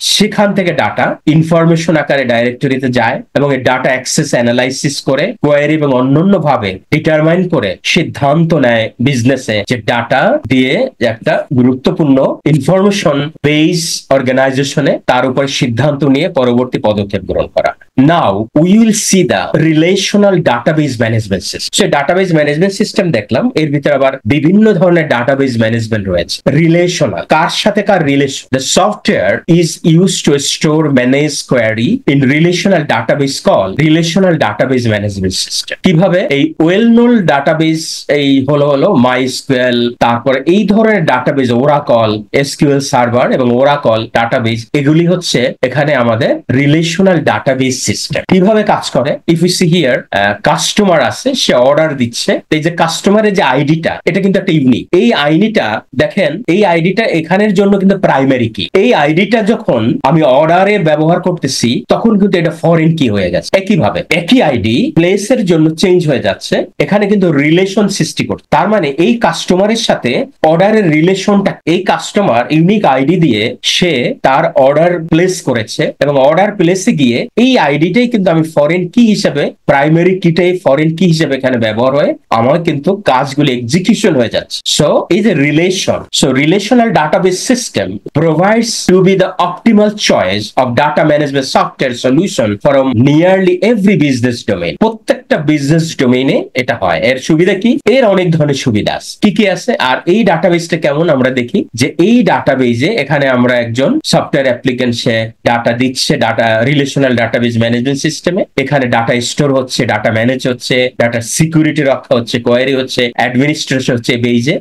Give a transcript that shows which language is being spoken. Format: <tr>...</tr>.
<bn>সেখান থেকে data information আকারে ডাইরেক্টরিতে যায় এবং এই ডাটা অ্যাক্সেস অ্যানালাইসিস করে কোয়েরি এবং অন্যান্য ভাবে ডিটারমাইন করে সিদ্ধান্ত নেয় বিজনেসে যে ডাটা দিয়ে একটা গুরুত্বপূর্ণ ইনফরমেশন বেস অর্গানাইজেশনে তার উপর সিদ্ধান্ত নিয়ে পরবর্তী পদক্ষেপ গ্রহণ করা।</bn> <en>Now we will see the relational database management system.</en> <bn>So database management system দেখলাম, এর ভিতরে আবার বিভিন্ন ধরনের database management রয়েছে। রিলেশনাল, কার সাথে কার relation.</bn> <en>The software is used to store manage query in relational database called relational database management system.</en> <bn>কিভাবে এই ওয়েল নোন ডাটাবেস এই হলো MySQL, তারপরে এই ধরনের ডাটাবেস ওরাকল, SQL সার্ভার এবং ওরাকল ডাটাবেস, এগুলি হচ্ছে এখানে আমাদের রিলেশনাল ডাটাবেস সিস্টেম। কিভাবে কাজ করে,</bn> <en>if you see here,</en> <bn>customer আছে, সে অর্ডার দিচ্ছে, এই যে কাস্টমারের যে আইডিটা, এটা কিন্তু একটা ইউনিক। এই আইডিটা দেখেন, এই আইডিটা এখানের জন্য কিন্তু প্রাইমারি কি। এই আইডিটা যখন আমি অর্ডারে ব্যবহার করতেছি তখন কিন্তু এটা ফরেন কি হয়ে গেছে। একইভাবে একই আইডি প্লেসের জন্য চেঞ্জ হয়ে যাচ্ছে, এখানে কিন্তু রিলেশন সৃষ্টি করছে। তার মানে এই কাস্টমারের সাথে অর্ডারের রিলেশনটা, এই কাস্টমার ইউনিক আইডি দিয়ে সে তার অর্ডার প্লেস করেছে এবং অর্ডার প্লেসে গিয়ে এই আইডিটাই কিন্তু আমি ফরেন কি হিসেবে, প্রাইমারি কিটাই ফরেন কি হিসেবে এখানে ব্যবহার হয়ে আমার কিন্তু কাজগুলো এক্সিকিউশন হয়ে যাচ্ছে। সো এই যে relation, so relational database system</bn> <en>provides to be the optimal choice of data management software solution from nearly every business domain.</en> <bn>প্রত্যেকটা বিজনেস ডোমেইনে এটা হয়। এর সুবিধা কি, এর অনেক ধরনের সুবিধা আছে। কি কি আছে আর এই ডাটাবেসটা কেমন আমরা দেখি, যে এই ডাটাবেসে এখানে আমরা একজন সফটওয়্যার অ্যাপ্লিকেন্ট, সে ডাটা দিচ্ছে ডাটা রিলেশনাল ডাটাবেস ম্যানেজমেন্ট সিস্টেমে, এখানে ডাটা স্টোর হচ্ছে, ডাটা ম্যানেজ হচ্ছে, ডাটা সিকিউরিটি রক্ষা হচ্ছে, কোয়েরি হচ্ছে, অ্যাডমিনিস্ট্রেশন হচ্ছে বেইজে।</bn>